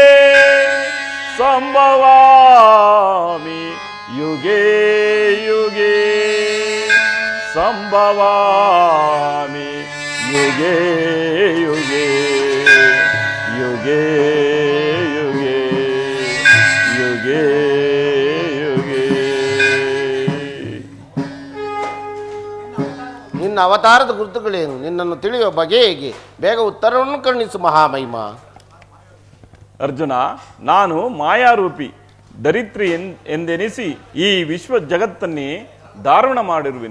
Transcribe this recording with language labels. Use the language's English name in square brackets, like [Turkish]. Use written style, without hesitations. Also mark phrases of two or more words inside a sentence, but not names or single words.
[Sanskrit] ಸಂಭವಾಮಿ ಯುಗೇ ಯುಗೇ ಸಂಭವಾಮಿ ಯುಗೇ ಯುಗೇ ಯುಗೇ ಯುಗೇ ಯುಗೇ ಯುಗೇ. [Kannada] ನಿನ್ನ ಅವತಾರದ ಗುರುತುಗಳೇನು? ನಿನ್ನನ್ನು ತಿಳಿಯುವ ಬಗೆ ಹೇಗೆ? ಬೇಗ ಉತ್ತರವನ್ನು ಕರುಣಿಸು ಮಹಾಮಹಿಮ. ಅರ್ಜುನ, ನಾನು ಮಾಯಾರೂಪಿ ದರಿತ್ರಿ ಎಂದೆನಿಸಿ ಈ ವಿಶ್ವ ಜಗತ್ತನ್ನೇ ದಾರುಣ ಮಾಡಿರುವೆನು.